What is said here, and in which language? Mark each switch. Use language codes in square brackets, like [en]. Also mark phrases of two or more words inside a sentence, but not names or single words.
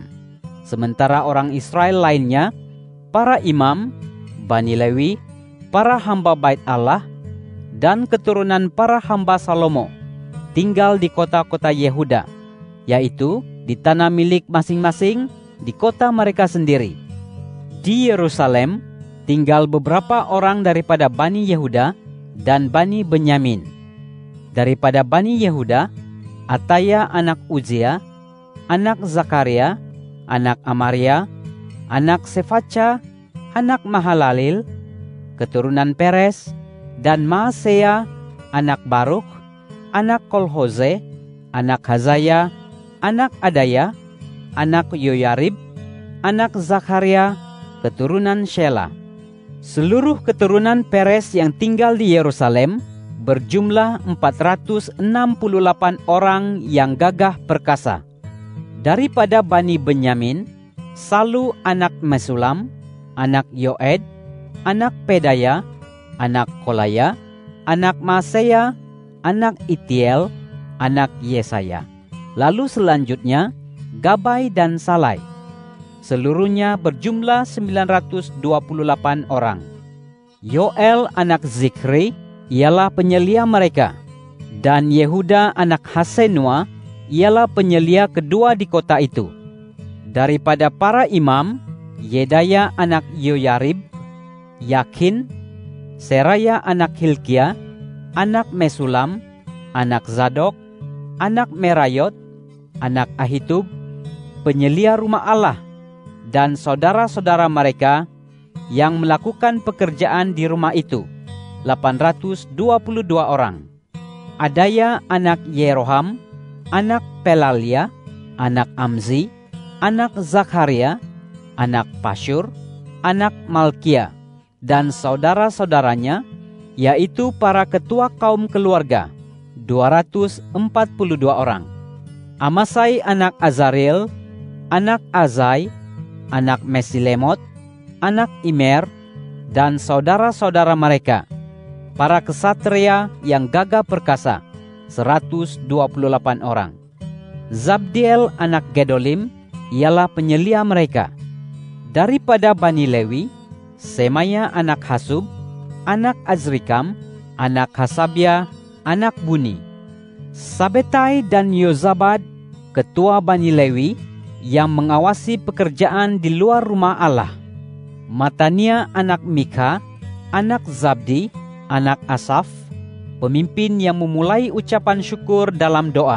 [id] Sementara orang Israel lainnya, para imam, Bani Lewi, para hamba bait Allah, dan keturunan para hamba Salomo, tinggal di kota-kota Yehuda, yaitu di tanah milik masing-masing di kota mereka sendiri. Di Yerusalem tinggal beberapa orang daripada Bani Yehuda dan Bani Benyamin. Daripada Bani Yehuda, Ataya anak Uzia, anak Zakaria, anak Amaria, anak Sefaca, anak Mahalalil, keturunan Peres, dan Maaseya, anak Baruk, anak Kolhoze, anak Hazaya, anak Adaya, anak Yoyarib, anak Zakaria, keturunan Shela. Seluruh keturunan Peres yang tinggal di Yerusalem berjumlah 468 orang yang gagah perkasa. Daripada Bani Benyamin, Salu anak Mesulam, anak Yoed, anak Pedaya, anak Kolaya, anak Maaseya, anak Itiel, anak Yesaya. Lalu selanjutnya Gabai dan Salai. Seluruhnya berjumlah 928 orang. Yoel anak Zikri ialah penyelia mereka, dan Yehuda anak Hasenua ialah penyelia kedua di kota itu. Daripada para imam, Yedaya anak Yoyarib, Yakin, Seraya anak Hilkia, anak Mesulam, anak Zadok, anak Merayot, anak Ahitub, penyelia rumah Allah, dan saudara-saudara mereka yang melakukan pekerjaan di rumah itu, 822 orang. Adaya anak Yeroham, anak Pelalia, anak Amzi, anak Zakaria, anak Pasyur, anak Malkia, dan saudara-saudaranya, yaitu para ketua kaum keluarga, 242 orang. Amasai anak Azarel, anak Azai, anak Mesilemot, anak Imer, dan saudara-saudara mereka, para kesatria yang gagah perkasa, 128 orang. Zabdiel anak Gedolim ialah penyelia mereka. Daripada Bani Lewi, Semaya anak Hasub, anak Azrikam, anak Hasabia, anak Buni. Sabetai dan Yozabad, ketua Bani Lewi, yang mengawasi pekerjaan di luar rumah Allah. Matania anak Mika, anak Zabdi, anak Asaf, pemimpin yang memulai ucapan syukur dalam doa.